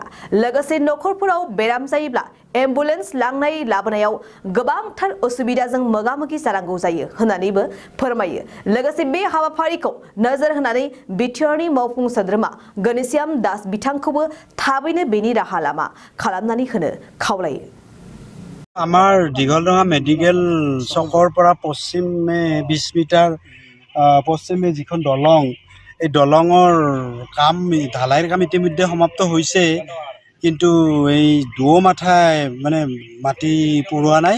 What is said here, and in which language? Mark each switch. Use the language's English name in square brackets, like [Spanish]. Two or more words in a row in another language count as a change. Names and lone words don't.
[Bodo] लोगोसे नखरफोराव बेराम जायोब्ला एम्बुलेन्स लांनाय लाबोनायाव गोबांथार असुबिदाजों मोगा-मोगि जानांगौ जायो होननानैबो फोरमायो। लोगोसे बे हाबाफारिखौ नोजोर होनानै बिटिआरनि मावफुं सोद्रोमा घनश्याम दास बिथांखौबो थाबैनो बेनि राहा लामा खालामनानै होनो खावलायो। [Assamese] আমাৰ ঘলদঙা মেডিকেল চকৰ পৰা পশ্চিমে 20 মিটাৰ পশ্চিমে যিখন দলং, এই দলঙৰ কাম ঢালাইৰ কাম ইতিমধ্যে সমাপ্ত হৈছে, কিন্তু এই মাথায় মানে মাটি পৰোৱা নাই।